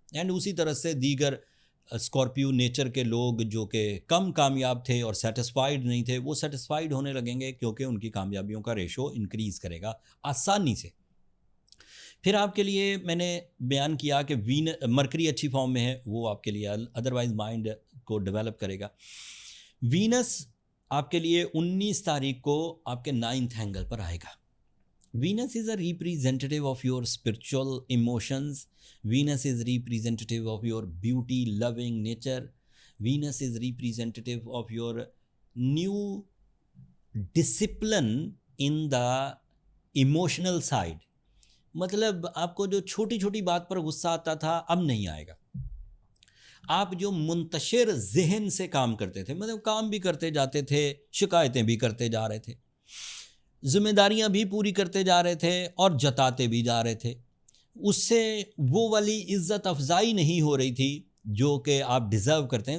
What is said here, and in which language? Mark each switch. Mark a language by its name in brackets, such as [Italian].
[Urdu] And اسی طرح سے دیگر اسکارپیو نیچر کے لوگ جو کہ کم کامیاب تھے اور سیٹسفائیڈ نہیں تھے, وہ سیٹسفائیڈ ہونے لگیں گے کیونکہ ان کی کامیابیوں کا ریشو انکریز کرے گا آسانی سے. پھر آپ کے لیے میں نے بیان کیا کہ مرکری اچھی فارم میں ہے, وہ آپ کے لیے ادروائز مائنڈ کو ڈیولپ کرے گا. وینس آپ کے لیے 19 تاریخ کو آپ کے 9th اینگل پر آئے گا. [English] Venus is a representative of your spiritual emotions. Venus is representative of your beauty loving nature. Venus is representative of your new discipline in the emotional side. [Urdu] مطلب آپ کو جو چھوٹی چھوٹی بات پر غصہ آتا تھا اب نہیں آئے گا. آپ جو منتشر ذہن سے کام کرتے تھے, مطلب کام بھی کرتے جاتے تھے, شکایتیں بھی کرتے جا رہے تھے, ذمہ داریاں بھی پوری کرتے جا رہے تھے اور جتاتے بھی جا رہے تھے, اس سے وہ والی عزت افزائی نہیں ہو رہی تھی جو کہ آپ ڈیزرو کرتے ہیں.